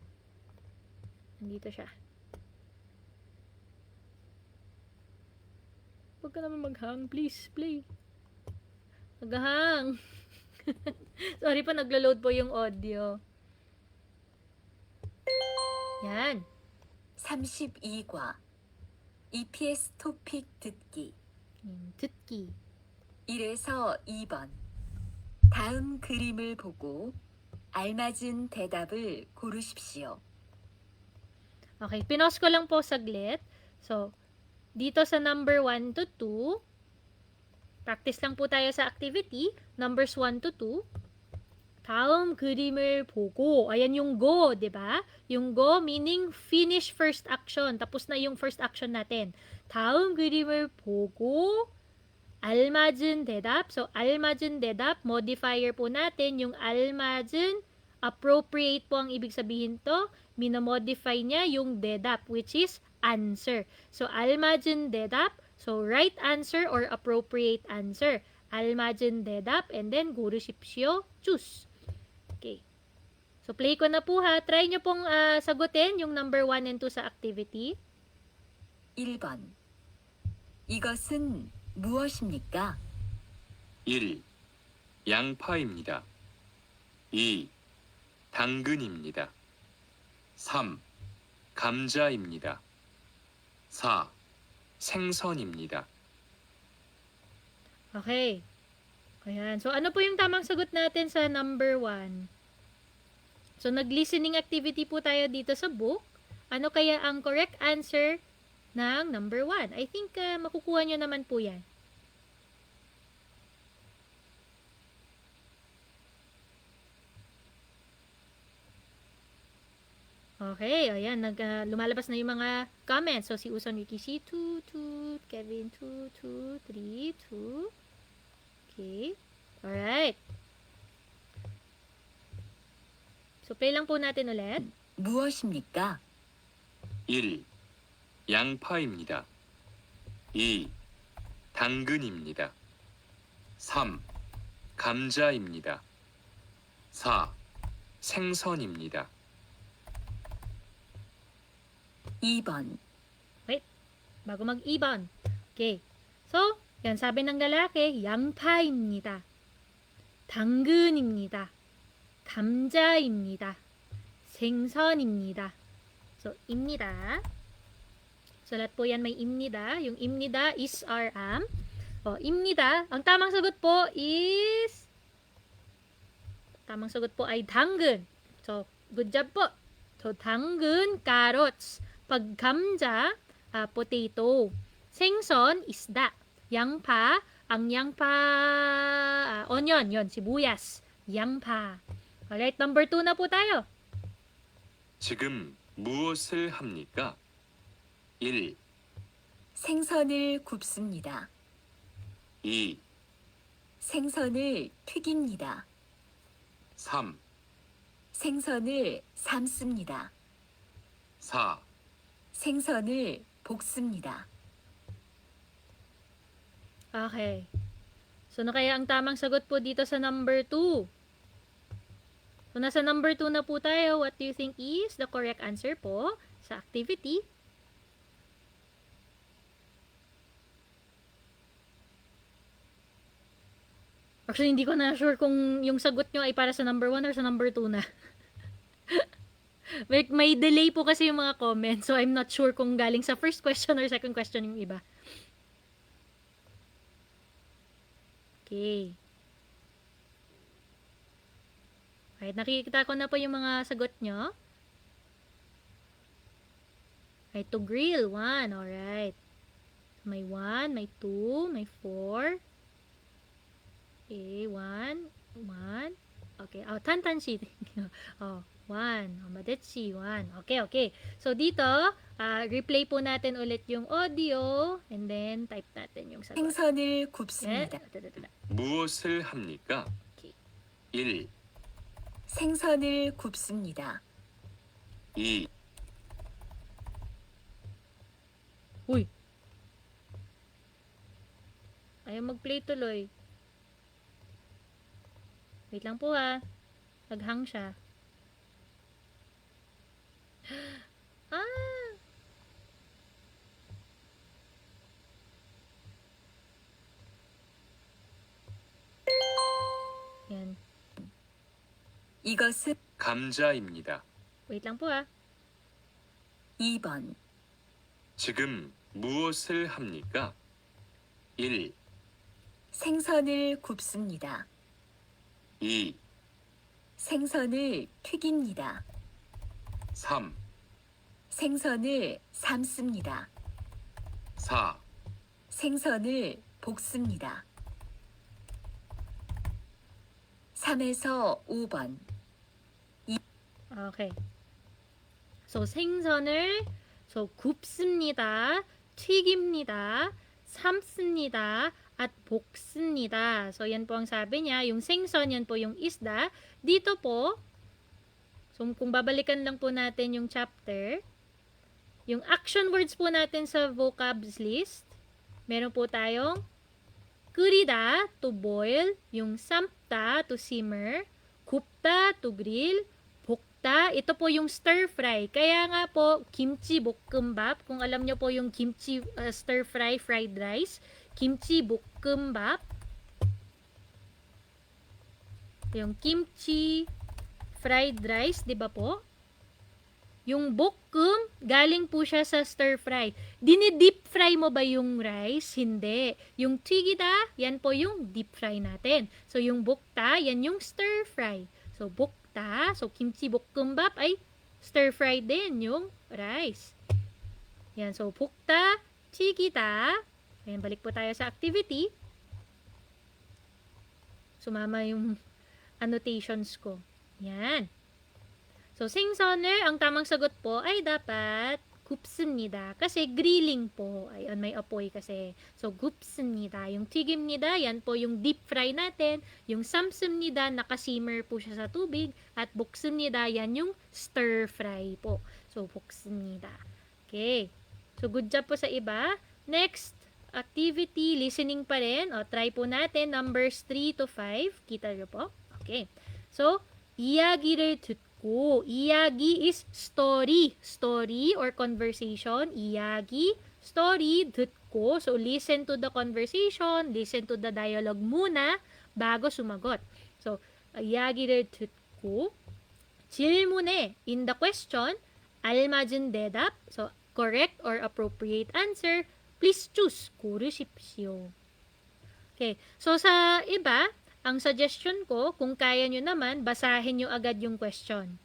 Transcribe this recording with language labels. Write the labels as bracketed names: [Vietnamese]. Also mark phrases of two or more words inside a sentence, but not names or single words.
[Filipino] Nandito siya. Huwag ka naman maghang. [English] Please, play. [Filipino] Maghang. Sorry po, naglo-load po yung audio. Yan. [Korean] 32과 EPS 토픽 듣기 듣기. 1에서 2번 다음 그림을 보고 알맞은 대답을 고르십시오. [Filipino] Okay, pinos ko lang po saglit. So, dito sa number 1 to 2, practice lang po tayo sa activity. [English] Numbers 1 to 2. [Korean] 다음 그림을 보고, [Filipino] ayan yung go, di ba? [English] Yung go meaning finish first action. [Filipino] Tapos na yung [English] first action [Filipino] natin. [Korean] 다음 그림을 보고, 알맞은 대답. [Filipino] So, [Korean] 알맞은 대답, [Filipino] modifier po natin. Yung 알맞은, appropriate po ang ibig sabihin to. Minamodify niya yung 대답, [English] which is answer. So, [Korean] 알맞은 대답, [English] so right answer or appropriate answer. [Korean] 알맞은 대답, [English] and then 고르십시오, choose. [Filipino] Okay. So, play ko na po ha. Try nyo pong sagutin yung number 1 and 2 sa activity. [Korean] 1번 이것은 무엇입니까? 1. 양파입니다. 2. 당근입니다. 3. 감자입니다. 4. 생선입니다. [Filipino] Okay. Ayan. So, ano po yung tamang sagot natin sa number 1? So, nag-listening activity po tayo dito sa book. Ano kaya ang [English] correct answer [Filipino] ng number 1? [English] I think [Filipino] makukuha nyo naman po yan. Okay, ayan, lumalabas na yung mga comments. So, si Uson Rikishi, 2, 2, Kevin, 2, 2, 3, 2. [English] Okay, alright. [Filipino] So, play lang po natin ulit. [Korean] 무엇입니까? 1. 양파입니다. 2. 당근입니다. 3. 감자입니다. 4. 생선입니다. 2번 [Filipino] bago mag-ibon. Okay. So, yan, sabi ng lalaki, [Korean] 양파입니다. 당근입니다. 감자입니다. 생선입니다. So, 입니다. [Filipino] So, lahat po yan may 입니다. Yung 입니다 [English] is our O, [Filipino] 입니다. Ang tamang sagot po is ay 당근. [English] So, good job po. So, 당근, carrots. [Filipino] Pag 감자, potato. 생선, isda. [Korean] 양파, ang 양파, [Filipino] onion, yon sibuyas. [Korean] 양파. [Filipino] Alright, number 2 na po tayo. [Korean] 지금 무엇을 합니까? 1, 생선을 굽습니다. 2, 생선을 튀깁니다. 3, 생선을 삶습니다. 4, 생선을 볶습니다. [Filipino] Okay. So, ano kaya ang tamang sagot po dito sa number 2? So, nasa number 2 na po tayo. [English] What do you think is the correct answer po sa activity? [Filipino] Actually, hindi ko na sure kung yung sagot nyo ay para sa number 1 or sa number 2 na. May delay po kasi yung mga comments, [English] so I'm not sure [Filipino] kung galing sa [English] first question or second question [Filipino] yung iba. Okay. Alright, nakikita ko na po yung mga sagot nyo. [English] Alright, to grill, 1. Alright. May 1, may 2, may 4. Okay, 1. Okay, 탄탄시. 1. 마데치, 1. Okay. [Filipino] So, dito, replay po natin ulit yung audio and then type natin yung sagot. [Korean] 생선을 굽습니다. 무엇을 합니까? 오케이. 1, 생선을 굽습니다. 2, [Filipino] Uy! Ayaw mag-play tuloy. Wait lang po Naghang siya. Yan. [Korean] 이것은 감자입니다. [Filipino] Wait lang po [Korean] 2번. 지금 무엇을 합니까? 1, 생선을 굽습니다. 2, 생선을 튀깁니다. 3, 생선을 삶습니다. 4, 생선을 볶습니다. 3에서 5번. Okay. So, 생선을 굽습니다. 튀깁니다. 삶습니다. At 볶습니다. [Filipino] So, yan po ang sabi niya. Yung 생선, yan po yung isda. Dito po, so kung babalikan lang po natin yung chapter, yung action words po natin sa vocabs list, meron po tayong 끓이다, [English] to boil, [Filipino] yung 삶다, [English] to simmer, 굽다, to grill, [Korean] 볶다, [Filipino] ito po yung [English] stir fry. [Filipino] Kaya nga po, [Korean] kimchi 볶음밥, [Filipino] kung alam nyo po yung [English] kimchi stir fry fried rice, [Korean] kimchi 볶음밥, [Filipino] yung [English] kimchi fried rice, [Filipino] di ba po? Yung 볶음, galing po siya sa [English] stir fry. [Filipino] Dini-deep fry mo ba yung rice? Hindi. Yung 튀기다, yan po yung [English] deep fry [Filipino] natin. So, yung 볶다, yan yung [English] stir fry. [Filipino] So, 볶다, so [Korean] kimchi 볶음밥 [Filipino] ay [English] stir fry [Filipino] din yung rice. [Korean] Yan, so 볶다, 튀기다. [Filipino] Ayan, balik po tayo sa activity. Sumama yung annotations ko. Yan. So, 생선을, ang tamang sagot po ay dapat 굽습니다. Kasi grilling po. Ayun, may apoy kasi. So, 굽습니다. Yung 튀깁니다, yan po yung [English] deep fry [Filipino] natin. Yung 삶습니다, nakasimmer po siya sa tubig. At 볶습니다, yan yung [English] stir fry [Filipino] po. So, 볶습니다. Okay. So, [English] good job [Filipino] po sa iba. Next, activity, listening pa rin. O, try po natin. Numbers 3 to 5. Kita nyo po? Okay. So, [Korean] 이야기를 듣고, 이야기 [English] is story. Story or conversation. 이야기, story 듣고, so listen to the conversation, listen to the dialogue muna bago sumagot. So, [Korean] 이야기를 듣고 질문에 [English] in the question [Korean] 알맞은 대답, [English] so correct or appropriate answer, please choose, [Korean] 고르십시오. [Filipino] Okay, so sa iba, ang suggestion ko, kung kaya nyo naman, basahin nyo agad yung question.